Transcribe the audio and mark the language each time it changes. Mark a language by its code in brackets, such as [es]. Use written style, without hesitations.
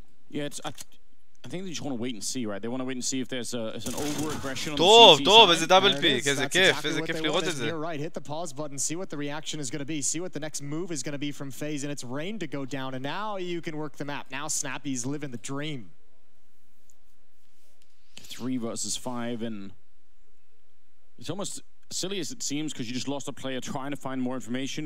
[en] Yeah, I think they just want to wait and see, right? They want to wait and see if there's an over-aggression on the CT [he] טוב, איזה דאבל פיק, איזה כיף לראות את זה. [en] You're right, hit the pause button, see what the reaction is going to be, see what the next move is going to be from FaZe, and it's Rain to go down, and now you can work the map. Now Snappy's living the dream. 3 versus 5, and it's almost silly as it seems because you just lost a player trying to find more information.